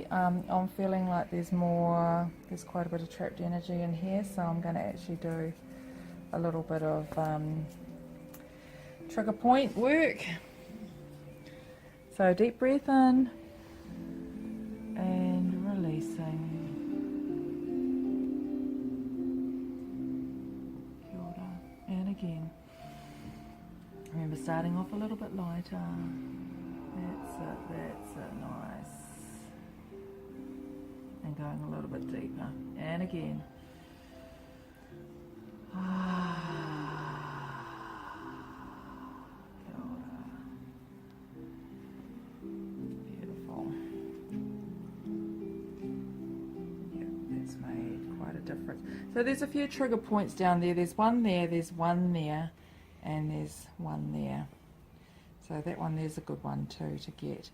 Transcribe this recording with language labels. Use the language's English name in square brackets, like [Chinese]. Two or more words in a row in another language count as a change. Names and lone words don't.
[English] I'm feeling like there's quite a bit of trapped energy in here, so I'm going to actually do a little bit of trigger point work. So deep breath in and releasing. [Māori] Kia ora. [English] And again. Remember, starting off a little bit lighter. That's it, nice. And going a little bit deeper. And again. [Māori] Kia ora. [English] Beautiful. Yeah, that's made quite a difference. So there's a few trigger points down there. There's one there, and there's one there. So that one there's a good one too to get.